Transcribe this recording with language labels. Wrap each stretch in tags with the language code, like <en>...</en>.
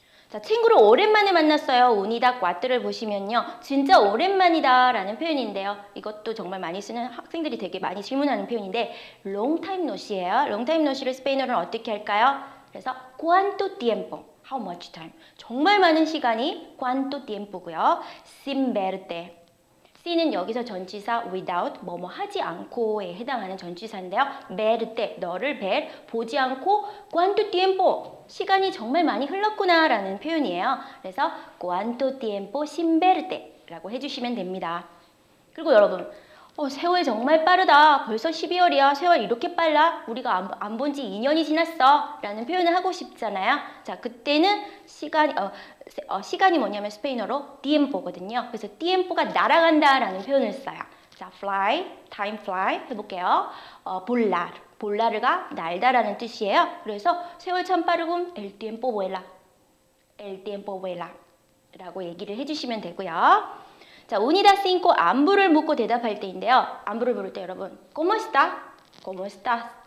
<ko>자, 친구를 오랜만에 만났어요. 우니다 꽈트를 보시면요. 진짜 오랜만이다 라는 표현인데요. 이것도 정말 많이 쓰는 학생들이 되게 많이 질문하는 표현인데</ko> <en>long time no see</en> <ko>예요.</ko> <en>long time no see</en> <ko>를 스페인어로는 어떻게 할까요?</ko> <en>그래서</en> <es>cuánto tiempo,</es> <en>how much time.</en> <ko>정말 많은 시간이</ko> <es>cuánto tiempo</es> <ko>고요.</ko> <es>sin verte.</es> <ko>C는 여기서 전치사 without, 뭐뭐 하지 않고에 해당하는 전치사인데요. verte, 너를 보지 않고</ko> <es>cuánto tiempo,</es> <ko>시간이 정말 많이 흘렀구나 라는 표현이에요. 그래서</ko> <es>cuánto tiempo sin verte</es> <ko>라고 해주시면 됩니다. 그리고 여러분, 세월 정말 빠르다. 벌써 12월이야. 세월 이렇게 빨라? 우리가 안 본 지 2년이 지났어. 라는 표현을 하고 싶잖아요. 자, 그때는 시간이 뭐냐면 스페인어로 tiempo거든요. 그래서 tiempo가 날아간다 라는 표현을 써요. 자, fly,</ko> <en>time fly</en> <ko>해볼게요. 볼라르가 날다라는 뜻이에요. 그래서 세월 참 빠르군.</ko> <es>el tiempo vuela. el tiempo vuela.</es> <ko>라고 얘기를 해주시면 되고요. 자, unidad 5 안부를 묻고 대답할 때인데요. 안부를 물을 때 여러분,</ko> <es>¿Cómo está? ¿Cómo estás?</es>